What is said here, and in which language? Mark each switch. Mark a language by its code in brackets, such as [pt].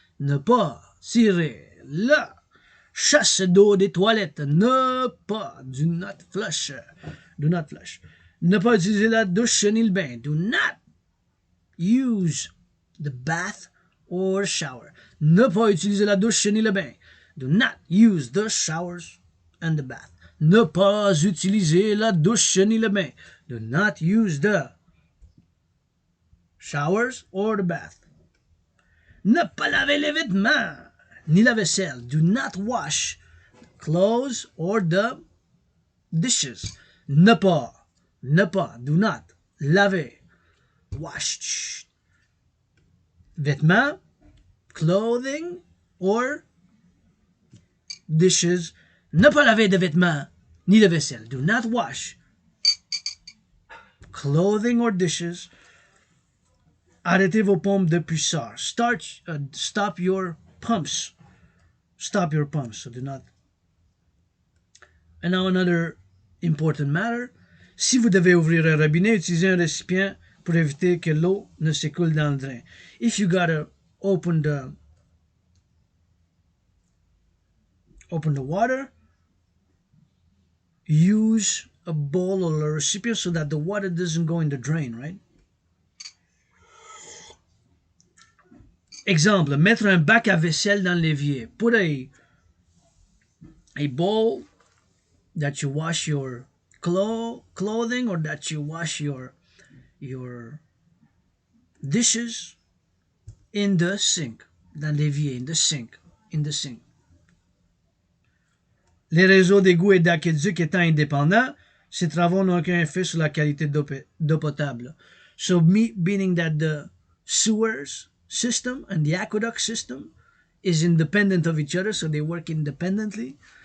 [fr] Ne pas tirer la chasse d'eau des toilettes. Ne pas. [en] Do not flush. Do not flush. [fr] Ne pas utiliser la douche ni le bain. [en] Do not use the bath or shower. [fr] Ne pas utiliser la douche ni le bain. [en] Do not use the showers and the bath. [fr] Ne pas utiliser la douche ni le bain. [en] Do not use the showers or the bath. [fr] Ne pas laver les vêtements. ni la vaisselle. [en] Do not wash clothes or the dishes. [fr] Ne pas, [en] do not. Laver, wash. Vêtements, clothing or dishes. [fr] Ne pas laver de vêtements ni de vaisselle. [en] Do not wash clothing or dishes. [fr] Arrêtez vos pompes de puissance. [en] Stop your pumps. Stop your pumps. So do not. And now another important matter. [fr] Si vous devez ouvrir un robinet, utilisez un récipient pour éviter que l'eau ne s'écoule dans le drain. [en] If you gotta open the water, use a bowl or a recipient so that the water doesn't go in the drain, right? [fr] Exemple, mettre un bac à vaisselle dans l'évier. [en] Put a bowl that you wash your clothing or that you wash your dishes in the sink. [fr] Dans l'évier, [en] in the sink. [fr] Les réseaux d'égouts et d'aqueducs étant indépendants, ces travaux n'ont aucun effet sur la qualité d'eau potable. [en] So meaning that the sewers system and the aqueduct system is independent of each other, so they work independently.